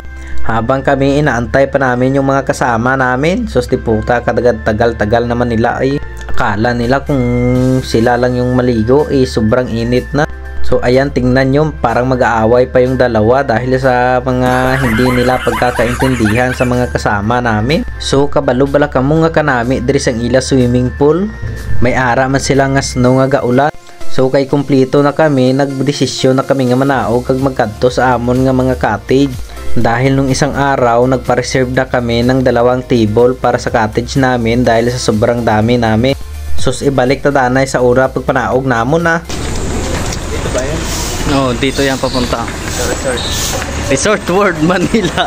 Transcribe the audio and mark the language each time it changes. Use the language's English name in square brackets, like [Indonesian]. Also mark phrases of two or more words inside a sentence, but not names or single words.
[Filipino] Habang kami inaantay pa namin yung mga kasama namin. Sus di puta, tagal naman nila ay akala nila kung sila lang yung maligo sobrang init na. So ayan, tingnan nyo, parang mag-aaway pa yung dalawa dahil sa mga hindi nila pagkakaintindihan sa mga kasama namin. [Hiligaynon] So kabalo bala kamo nga kanami diri sang ila [English] swimming pool. [Hiligaynon] May ara man sila nga snow nga gaulan. So kay kumpleto na kami, nagdesisyon na kami nga manaog kag magkadto sa amon nga mga cottage. [Filipino] Dahil nung isang araw, nagpa-reserve na kami ng 2 table para sa cottage namin dahil sa sobrang dami namin. [Hiligaynon] Sus ibalik ta danay sa ura pagpanaog namon na. [Filipino] Dito ba yan? No, dito yan papunta. Resort World Manila.